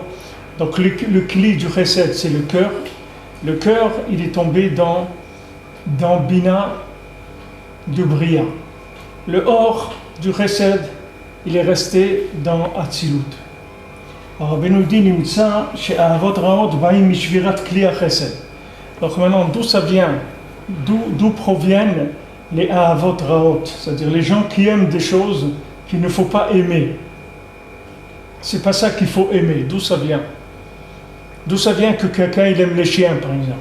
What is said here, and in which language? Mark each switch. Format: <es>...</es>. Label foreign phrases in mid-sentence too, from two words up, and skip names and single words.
<fr>Donc le Keli du Chesed, c'est le cœur. Le cœur, il est tombé dans Bina de Bria. Le Or du Chesed, il est resté dans Hatzilut. Alors, Rabbeinu dit,</fr> <he>נמצא שאהבות רעות באים משבירת כלי החסד.</he> <fr>Donc maintenant, d'où ça vient? D'où proviennent les</fr> <he>אהבות רעות?</he> <fr>C'est-à-dire les gens qui aiment des choses qu'il ne faut pas aimer. C'est pas ça qu'il faut aimer. D'où ça vient? D'où ça vient que quelqu'un il aime les chiens, par exemple?</fr>